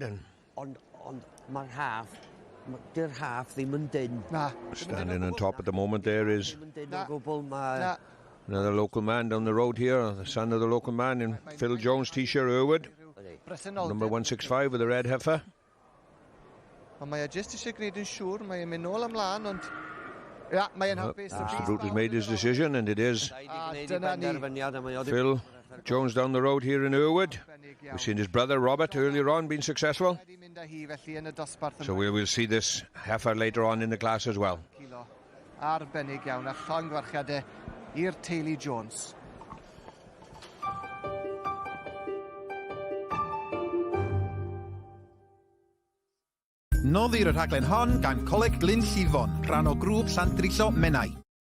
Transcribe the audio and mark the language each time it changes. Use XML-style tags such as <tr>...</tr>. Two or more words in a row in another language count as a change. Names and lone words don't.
<en>And standing on top at the moment there is another local man down the road here, the son of the local man in Phil Jones T-shirt, Irwood, number 165 with the red heifer.</en> <cy>Mae just eisiau gwneud yn siŵr, mae mynd nôl ymlaen, ond...</cy> <en>Mr. Brute has made his decision, and it is Phil Jones down the road here in Irwood. We've seen his brother Robert earlier on being successful, so we will see this heifer later on in the class as well.</en> <cy>Arbennig iawn, a llongfarchiadau i'r teulu Jones. Noddir y rhaglen hon gan Coleg Glyn Llifon, rhan o grŵp Llandrillo Menai.</cy>